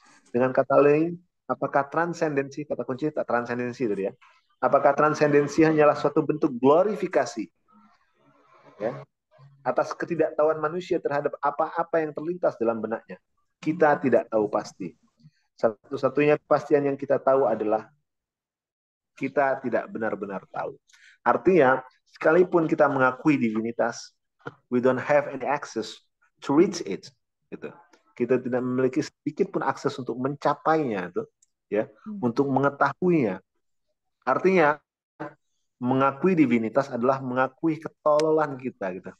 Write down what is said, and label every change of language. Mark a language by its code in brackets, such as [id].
[id] Dengan kata lain, apakah transendensi, kata kunci transendensi tadi ya, apakah transendensi hanyalah suatu bentuk glorifikasi, ya, atas ketidaktahuan manusia terhadap apa-apa yang terlintas dalam benaknya? Kita tidak tahu pasti. Satu-satunya kepastian yang kita tahu adalah kita tidak benar-benar tahu. Artinya, sekalipun kita mengakui divinitas, [en] we don't have any access to reach it. [id] Gitu. Kita tidak memiliki sedikit pun akses untuk mencapainya, itu, ya, untuk mengetahuinya. Artinya, mengakui divinitas adalah mengakui ketololan kita, gitu.